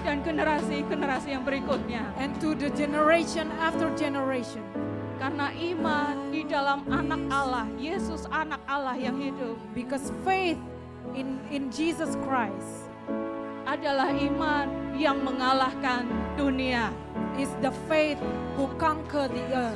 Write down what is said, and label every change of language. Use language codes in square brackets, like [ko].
[id] dan generasi-generasi yang berikutnya. [en] And to the generation after generation. [id] Karena iman di dalam anak Allah, Yesus anak Allah yang hidup, [en] Because faith in Jesus Christ [id] adalah iman yang mengalahkan dunia. [en] is the faith who conquer the earth.